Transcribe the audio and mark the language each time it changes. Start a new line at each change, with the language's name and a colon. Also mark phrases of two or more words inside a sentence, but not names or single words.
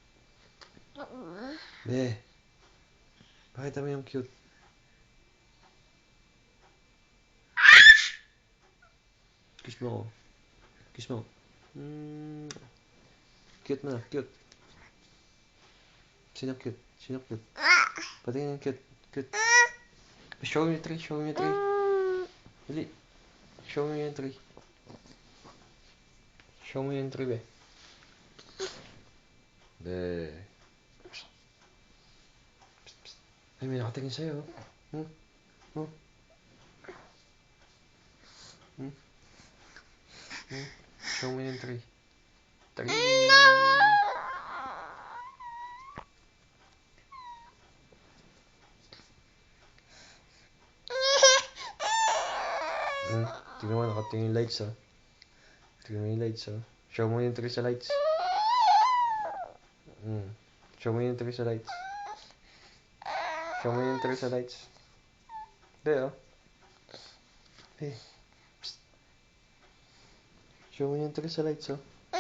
Filipino: Be. Pakita mo yung cute. Kiss mo. Kiss mo. Cute na. Cute. Sino cute? Sino cute? Patingin yung cute. Cute.
English: Show me 3. Show me 3. Dali. Show me yung 3. Show me yung 3, be.
Filipino: Be. Ay, may nakatingin sa'yo.
English: Show me yung 3. 3.
Filipino: Tingnan mo, nakatingin yung lights, oh. Tingnan mo yung lights, oh. Show mo yung 3 sa lights. Show mo yung 3 sa lights. Show mo yung 3 sa lights. Be, oh. Be. Psst. Show mo yung 3 sa lights, oh.